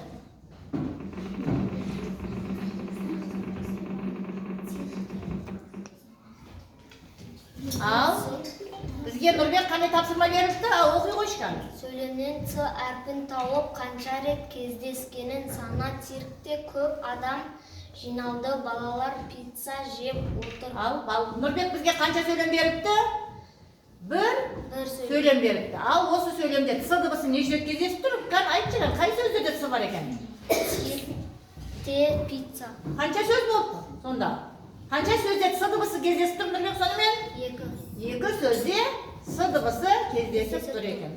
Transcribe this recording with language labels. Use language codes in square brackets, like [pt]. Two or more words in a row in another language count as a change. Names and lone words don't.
[kk] Ал, бізге Нұрбек қандай тапсырма беріпті? Ал, оқи қойшқан. Сөйлемнен Ц әрпін тауып қанша рет кездескенін сана. Циркте көп адам жиналды, балалар пицца жеп отыр. Ал, Нұрбек бізге қанша сөйлем беріпті? Bir söylem beripti. Al, осы сөйлемде ц дыбысы неше рет кездесіп тұр? Айтшы, қай сөзде де ц бар екен? Пицца. Қанша сөз болды сонда? Қанша сөзде ц дыбысы кездесіп тұр, Нұрбек, сонымен? Екі сөзде ц дыбысы кездесіп тұр екен.